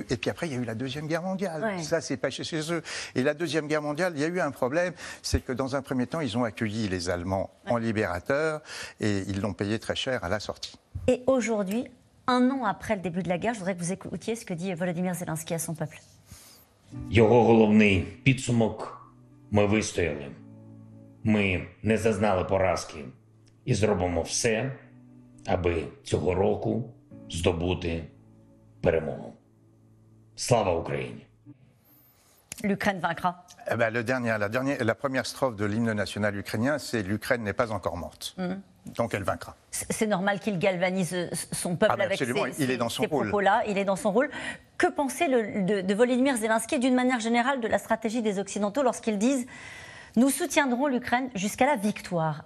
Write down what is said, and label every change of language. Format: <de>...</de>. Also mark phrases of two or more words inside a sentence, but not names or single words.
<fr>Et puis après, il y a eu la Deuxième Guerre mondiale. Ouais. Ça, c'est pas chez eux. Et la Deuxième Guerre mondiale, il y a eu un problème, c'est que dans un premier temps, ils ont accueilli les Allemands en libérateurs et ils l'ont payé très cher à la sortie. Et aujourd'hui, un an après le début de la guerre, je voudrais que vous écoutiez ce que dit Volodymyr Zelensky à son peuple.</fr> <uk>Його головний підсумок – ми вистояли. Ми не зазнали поразки і зробимо все, аби цього року здобути перемогу. Слава Україні!</uk> <fr>L'Ukraine vaincra. Eh ben, la première strophe de l'hymne national ukrainien, c'est « L'Ukraine n'est pas encore morte ». Donc elle vaincra. C'est normal qu'il galvanise son peuple avec ces propos-là. Il est dans son rôle. Que penser de Volodymyr Zelensky d'une manière générale de la stratégie des Occidentaux lorsqu'ils disent « Nous soutiendrons l'Ukraine jusqu'à la victoire ».</fr>